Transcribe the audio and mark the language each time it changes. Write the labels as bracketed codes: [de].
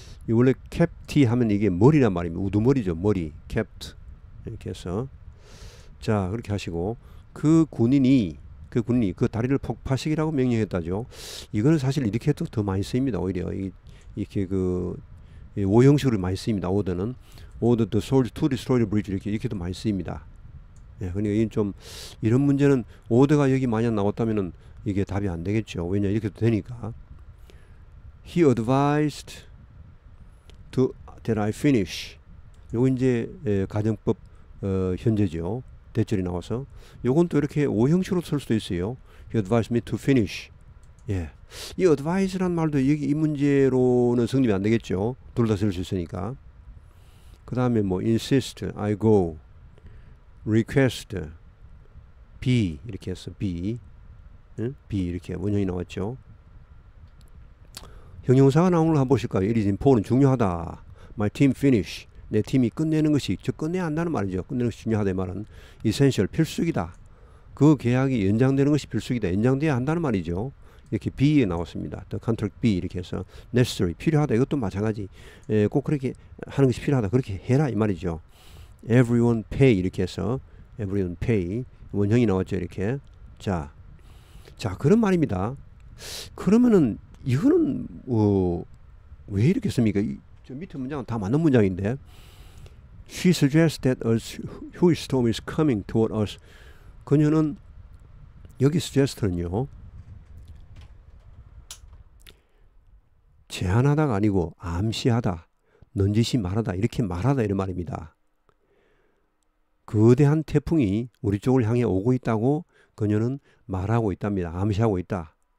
[ko] 원래 캡티 하면 이게 머리란 말입니다. 우두머리죠. 머리. 캡트. 이렇게 해서 자, 그렇게 하시고 그 군인이 그 다리를 폭파시키라고 명령했다죠. 이거는 사실 이렇게 해도 더 많이 쓰입니다. 오히려 이렇게 이 오형식으로 많이 쓰입니다. [en] 오더는 order the soldier to destroy the bridge [ko] 이렇게도 많이 쓰입니다. 예, 그러니까 이건 좀 이런 문제는 오더가 여기 만약 나왔다면은 이게 답이 안 되겠죠. 왜냐 이렇게도 되니까. [en] He advised that I finish. [ko] 요거 이제 가정법 현재죠. 대절이 나와서 요건 또 이렇게 오형식으로 쓸 수도 있어요. [en] He advised me to finish. [ko] 예, 이 advice란 말도 여기 이 문제로는 성립이 안 되겠죠. 둘 다 쓸 수 있으니까. 그 다음에 뭐 insist, [en] I go, [ko] request, be 이렇게 해서 be, 응? be 이렇게 원형이 나왔죠. 형용사가 나오는 걸 한번 보실까요? [en] It is important, 중요하다. My team finish. [ko] 내 팀이 끝내는 것이, 저 끝내야 한다는 말이죠. 끝내는 것이 중요하다 이 말은 essential, 필수이다. 그 계약이 연장되는 것이 필수이다. 연장돼야 한다는 말이죠. 이렇게 B에 나왔습니다. [en] The contract B [ko] 이렇게 해서 [en] necessary, 필요하다. [ko] 이것도 마찬가지. 꼭 그렇게 하는 것이 필요하다. 그렇게 해라 이 말이죠. [en] Everyone pay [ko] 이렇게 해서 [en] everyone pay [ko] 원형이 나왔죠. 이렇게. 자 그런 말입니다. 그러면은 이거는 왜 이렇게 씁니까? 저 밑에 문장은 다 맞는 문장인데 [en] She suggests that a huge storm is coming toward us. [ko] 그녀는 여기 suggest는요 제안하다가 아니고 암시하다, 넌지시 말하다 이렇게 말하다 이런 말입니다. 거대한 태풍이 우리 쪽을 향해 오고 있다고 그녀는 말하고 있답니다. 암시하고 있다.